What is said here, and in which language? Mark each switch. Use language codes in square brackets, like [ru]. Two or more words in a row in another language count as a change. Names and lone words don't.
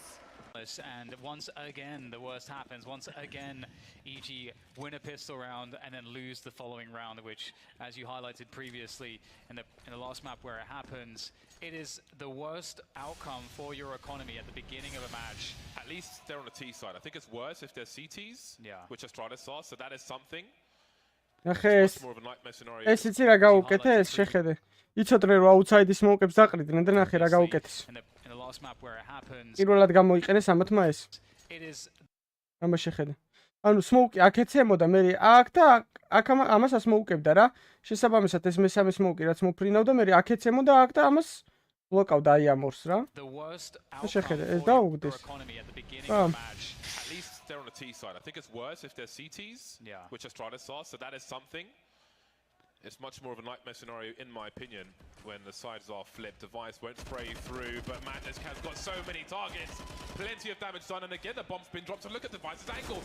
[en] And once again, the worst happens. Once again, EG win a pistol round and then lose the following round, which, as you highlighted previously in the last map where it happens, it is the worst outcome for your economy at the beginning of a match. At least they're on the T side. I think it's worse if they're CTs, which Astralis are, so that is something. [ka] ეს იცი რა გაუკეთე ეს შეხედე იცოდნენ რომ აუთსაიდის მოუკებს დაყრიდნენ და ნახე რა გაუკეთეს პირველად გამოიყენეს ამათმა ეს ამას შეხედე ანუ სმოუკი აქ ეცემოდა მე აქ და აქ ამასაც მოუკებდა რა შესაბამისად ეს მესამე სმოუკი რაც მოფრინავდა მე აქ ეცემოდა აქ და ამას ბლოკავდა აი ამორს რა შეხედე ეს დაუგდეს [en] At least they're on the T side. I think it's worse if they're CTs, which Astralis are, so that is something. It's much more of a nightmare scenario, in my opinion, when the sides are flipped. Device won't spray through, but Madness has got so many targets. Plenty of damage done, and again, the bomb's been dropped. And look at Device's angle.